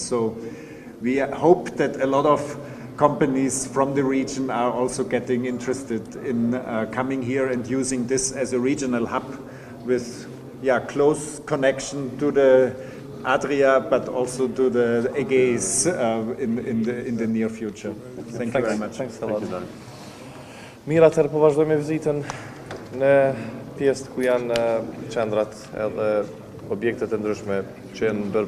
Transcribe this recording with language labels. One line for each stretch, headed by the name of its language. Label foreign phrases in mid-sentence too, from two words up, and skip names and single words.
English: So we hope that a lot of companies from the region are also getting interested in coming here and using this as a regional hub with close connection to the Adria, but also to the Aegeis in the near future. Thank you very much. Thanks a lot.
Albanian: Mirë, atëherë po vazhdojmë vizitën në pjesë ku janë qendrat edhe objektet e ndryshme që janë